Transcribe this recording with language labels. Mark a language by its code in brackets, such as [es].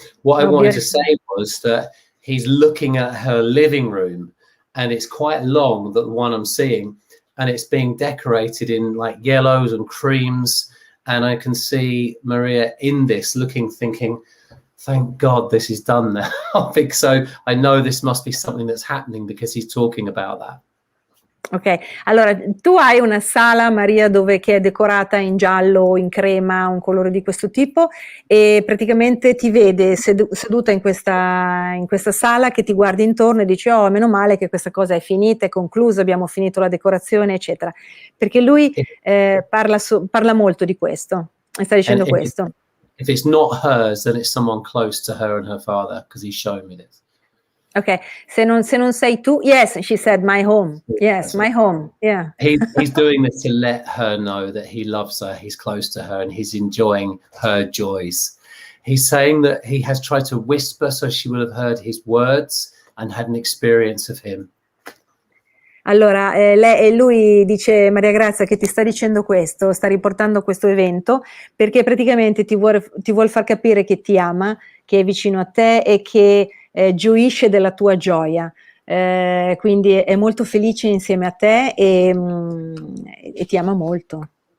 [en] What I wanted to say was that he's looking at her living room, and it's quite long, the one I'm seeing, and it's being decorated in like yellows and creams. And I can see Maria in this looking, thinking, thank God this is done now. So I know this must be something that's happening because he's talking about that. [it] Ok, allora tu hai una sala, Maria, che è decorata in giallo, in crema, un colore di questo tipo, e praticamente ti vede seduta in questa sala, che ti guardi intorno e dici: oh, meno male che questa cosa è finita, è conclusa, abbiamo finito la decorazione, eccetera. Perché lui parla molto di questo, e sta dicendo questo. [en] If it's not hers, then it's someone close to her and her father, because he's showing me this. [it] Ok, se non sei tu, [en] yes, she said, my home. Yes, my home. Yeah. He's doing this to let her know that he loves her, he's close to her, and he's enjoying her joys. He's saying that he has tried to whisper so she will have heard his words and had an experience of him. [it] Allora, lui dice, Maria Grazia, che ti sta dicendo questo, sta riportando questo evento, perché praticamente ti vuol far capire che ti ama, che è vicino a te e che gioisce della tua gioia. Quindi è molto felice insieme a te e ti ama molto.